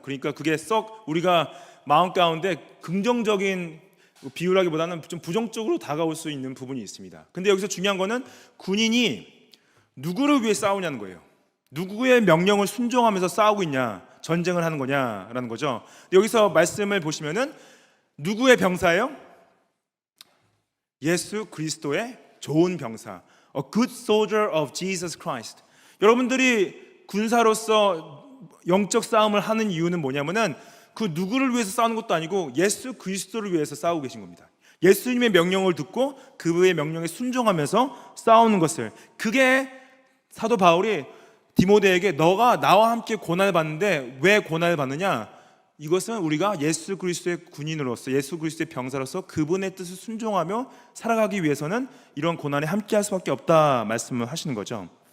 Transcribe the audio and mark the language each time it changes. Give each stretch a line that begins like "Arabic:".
Korean: 그러니까 그게 썩 우리가 마음 가운데 긍정적인 비유라기보다는 좀 부정적으로 다가올 수 있는 부분이 있습니다. 근데 여기서 중요한 거는 군인이 누구를 위해 싸우냐는 거예요. 누구의 명령을 순종하면서 싸우고 있냐, 전쟁을 하는 거냐라는 거죠. 여기서 말씀을 보시면은 누구의 병사예요? 예수 그리스도의 좋은 병사,
English: A good soldier of Jesus Christ.
Korean: 여러분들이 군사로서 영적 싸움을 하는 이유는 뭐냐면은, 그 누구를 위해서 싸우는 것도 아니고 예수 그리스도를 위해서 싸우고 계신 겁니다. 예수님의 명령을 듣고 그의 명령에 순종하면서 싸우는 것을, 그게 사도 바울이 디모데에게 너가 나와 함께 고난을 받는데 왜 고난을 받느냐, 이것은 우리가 예수 그리스도의 군인으로서, 예수 그리스도의 병사로서 그분의 뜻을 순종하며 살아가기 위해서는 이런 고난에 함께할 수밖에 없다 말씀을 하시는 거죠.